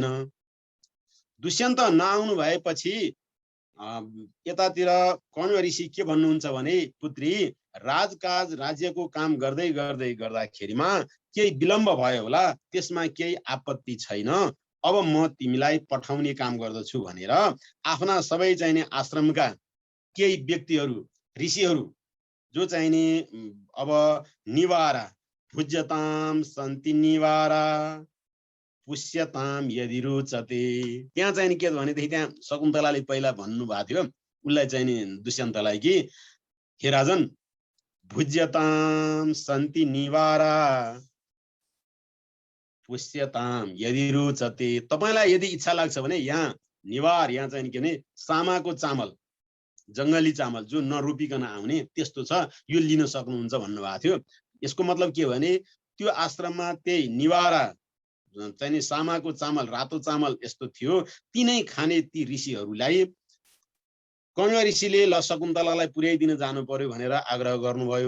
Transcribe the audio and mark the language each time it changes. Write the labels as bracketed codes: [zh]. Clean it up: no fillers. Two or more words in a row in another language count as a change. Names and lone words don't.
[ne] दुष्यन्त नआउनु भएपछि यतातिर कण्व ऋषि के भन्नुहुन्छ भने, पुत्री राजकाज राज्यको काम गर्दै गर्दै गर्दाखेरिमा केही विलम्ब भयो होला, त्यसमा केही आपत्ति छैन, अब म तिमीलाई पठाउने काम गर्दछु भनेर आफ्ना सबै चाहिने आश्रमका केही व्यक्तिहरू, ऋषिहरू जो चाहिने अब [sa] निवारा भुज्यताम सन्ति निवारा पुष्यताम यदि रुचते, [ne] त्यहाँ चाहिँ के भनेदेखि त्यहाँ शकुन्तलाले पहिला भन्नुभएको थियो उसलाई चाहिँ नि दुष्यन्तलाई कि [sa] हे राजन भुज्यताम सन्ति निवारा पुष्यताम यदि रुचते, [ne] तपाईलाई यदि इच्छा लाग्छ भने यहाँ निवार, यहाँ चाहिँ के भने सामाको चामल, जङ्गली चामल जो नरोपिकन आउने त्यस्तो छ, यो लिन सक्नुहुन्छ भन्नुभएको थियो। यसको मतलब के भने त्यो आश्रममा त्यही निवारा चाहिँ सामाको चामल, रातो चामल यस्तो थियो, तिनै खाने ती ऋषिहरूलाई कण्व ऋषिले ल शकुन्तलालाई पुर्याइदिन जानु पर्यो भनेर आग्रह गर्नुभयो।